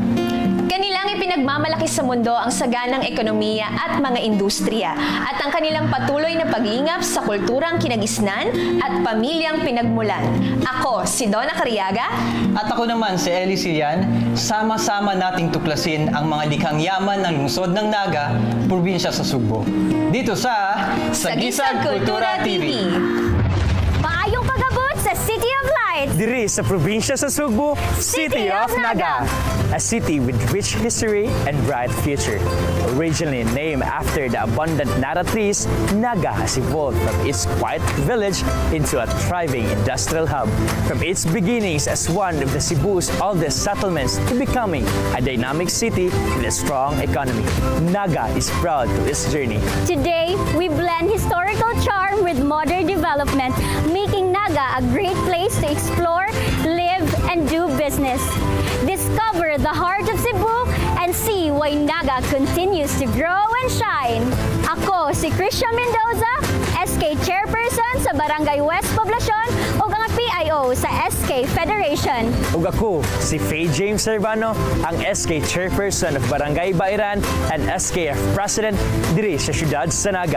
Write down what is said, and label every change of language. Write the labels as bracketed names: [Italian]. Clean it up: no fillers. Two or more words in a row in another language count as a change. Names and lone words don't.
[Filipino] Kanilang ipinagmamalaki sa mundo ang saganang ekonomiya at mga industriya at ang kanilang patuloy na paglingap sa kulturang kinagisnan at pamilyang pinagmulan. Ako, si Donna Cariaga. At ako naman, si Ellie Silian. Sama-sama nating tuklasin ang mga likhang yaman ng lungsod ng Naga, probinsya sa Sugbo. Dito sa Sagisag Kultura TV. [Cebuano] Maayong pag-abot sa City of Lights. Diri sa probinsya sa Sugbo, City of Naga. [English] A city with rich history and bright future. Originally named after the abundant Nara trees, Naga has evolved from its quiet village into a thriving industrial hub. From its beginnings as one of the Cebu's oldest settlements to becoming a dynamic city with a strong economy, Naga is proud of its journey. Today, we blend historical charm with modern development, making Naga a great place to explore, live, and do business. Discover the heart of Cebu and see why Naga continues to grow and shine. [Cebuano] Ako si Christian Mendoza, SK Chairperson sa Barangay West Poblacion ug ang PIO sa SK Federation. Ug ako, si Faye James Servano, ang [English] SK Chairperson of Barangay Bairan and SKF President [Cebuano] diri sa siyudad sa Naga.